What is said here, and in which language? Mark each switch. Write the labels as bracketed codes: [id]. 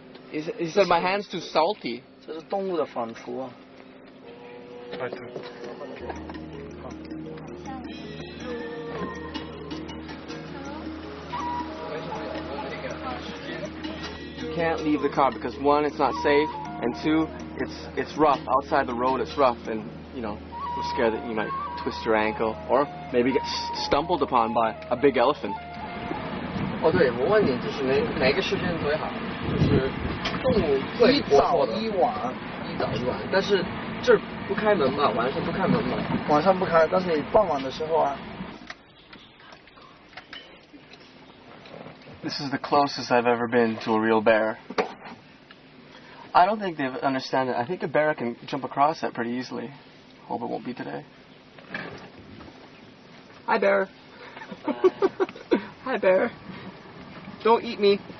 [en] He said my hand's too salty. You can't leave the car because 1, it's not safe, and 2, it's rough. Outside the road, it's rough, and you know, we're scared that you might twist twist your ankle, or maybe get stumbled upon by a big elephant. [zh] 哦，对，我问你，就是哪个时间最好？就是动物最活泼的。一早一晚。一早一晚，但是这儿不开门吧？晚上不开门吧？晚上不开，但是你傍晚的时候啊。 [en] This is the closest I've ever been to a real bear. I don't think they understand it. I think a bear can jump across that pretty easily. Hope it won't be today. Hi, bear. Hi, bear. Don't eat me.